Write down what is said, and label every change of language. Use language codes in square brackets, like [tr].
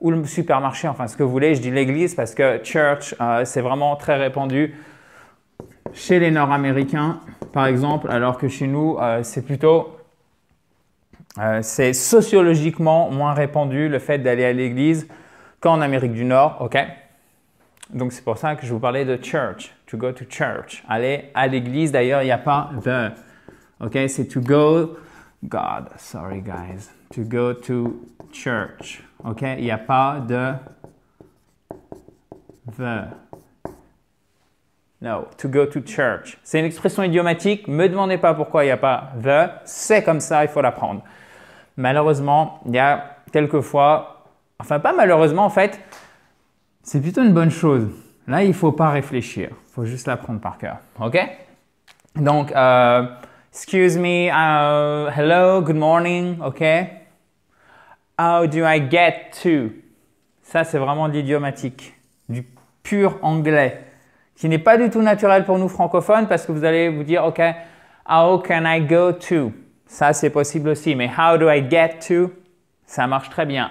[fr] Ou le supermarché, enfin ce que vous voulez, je dis l'église parce que church, c'est vraiment très répandu chez les Nord-Américains, par exemple, alors que chez nous, c'est plutôt, c'est sociologiquement moins répandu le fait d'aller à l'église qu'en Amérique du Nord, ok? Donc c'est pour ça que je vous parlais de church, [en] to go to church. [fr] Aller à l'église, d'ailleurs, il n'y a pas the, ok? [en] C'est to go, God, sorry guys, to go to church. [fr] OK? Il n'y a pas de the. [en] No, to go to church. [fr] C'est une expression idiomatique. Ne me demandez pas pourquoi il n'y a pas the. C'est comme ça, il faut l'apprendre. Malheureusement, il y a quelquefois, enfin pas malheureusement en fait, c'est plutôt une bonne chose. Là, il ne faut pas réfléchir. Il faut juste l'apprendre par cœur. OK? [en] Donc, excuse me, hello, good morning, OK? How do I get to? [fr] Ça, c'est vraiment de l'idiomatique, du pur anglais, qui n'est pas du tout naturel pour nous francophones parce que vous allez vous dire, OK, how can I go to? Ça, c'est possible aussi, mais how do I get to? Ça marche très bien.